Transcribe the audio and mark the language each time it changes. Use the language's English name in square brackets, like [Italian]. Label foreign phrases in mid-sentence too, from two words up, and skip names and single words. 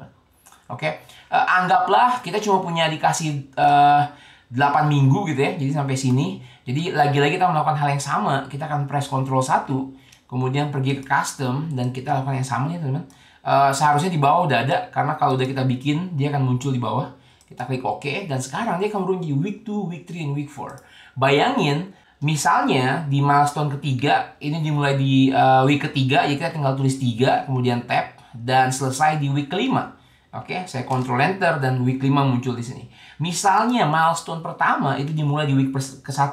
[Indonesian] Oke, anggaplah kita cuma punya dikasih 8 minggu gitu ya, jadi sampai sini. Jadi lagi-lagi kita melakukan hal yang sama, kita akan press Ctrl 1, kemudian pergi ke custom, dan kita lakukan yang sama nih teman-teman. Seharusnya di bawah udah ada, karena kalau udah kita bikin, dia akan muncul di bawah. Kita klik OK, dan sekarang dia akan menurun di week 2, week 3, dan week 4. Bayangin, misalnya di milestone ketiga, ini dimulai di week ketiga, ya kita tinggal tulis 3, kemudian tab, dan selesai di week kelima. Oke, saya Ctrl Enter dan week 5 muncul di sini. Misalnya milestone pertama itu dimulai di week ke-1.